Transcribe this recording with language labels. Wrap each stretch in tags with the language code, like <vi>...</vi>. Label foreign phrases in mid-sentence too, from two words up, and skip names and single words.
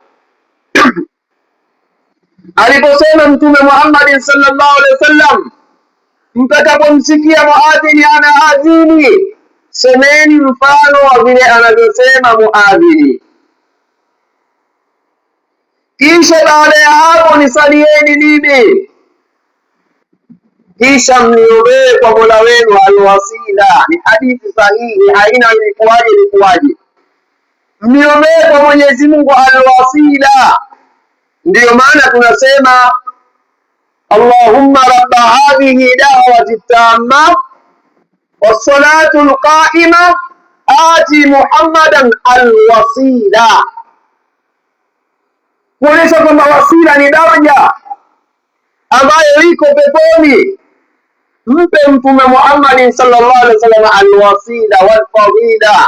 <sw>aliposema Mtume Muhammad</sw> <ar>صلى الله عليه وسلم,</ar> <sw>mtakapomsikia muadhini anaadhini, semeni mfano wa vile anavyosema muadhini, kisha baada ya hapo nisalieni mimi, kisha mniombee kwa Mola wenu alwasila. Ni hadithi sahihi, haina ilikuwaje. Mniombee kwa Mwenyezi Mungu alwasila. Ndiyo maana tunasema</sw> <ar>اللهم رب هذه الدعوة التامة والصلاة القائمة آت محمدا الوسيلة,</ar> <sw>kuonyesha kwamba wasila ni daraja ambayo iko peponi. Mpe Mtume Muhammad</sw> <ar>صلى الله عليه وسلم الوسيلة والفضيلة.</ar>